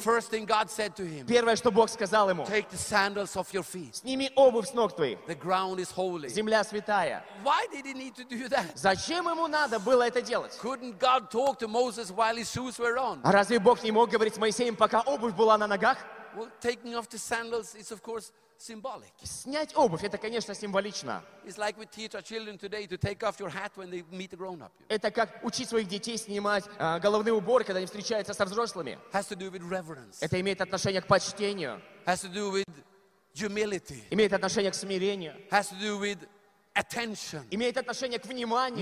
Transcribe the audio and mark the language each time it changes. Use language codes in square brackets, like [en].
[en] the first thing God said to him, [ru] первое, что Бог сказал ему, [en] take the sandals off your feet. [ru] Сними обувь с ног твоих. [en] The ground is holy. [ru] Земля святая. [en] Why did he need to do that? [ru] Зачем ему надо было это делать? [en] Couldn't God talk to Moses while his shoes were on? [ru] А разве Бог не мог говорить с Моисеем, пока обувь была на ногах? [en] Well, taking off the sandals is, of course, symbolic. [ru] Снять обувь — это, конечно, символично. [en] It's like we teach our children today to take off your hat when they meet a grown-up. [ru] Это как учить своих детей снимать головные уборы, когда они встречаются со взрослыми. [en] Has to do with reverence. [ru] Это имеет отношение к почтению. [en] Has to do with humility. [ru] Имеет отношение к смирению. [en] Has to do with attention. [ru] Имеет отношение к вниманию.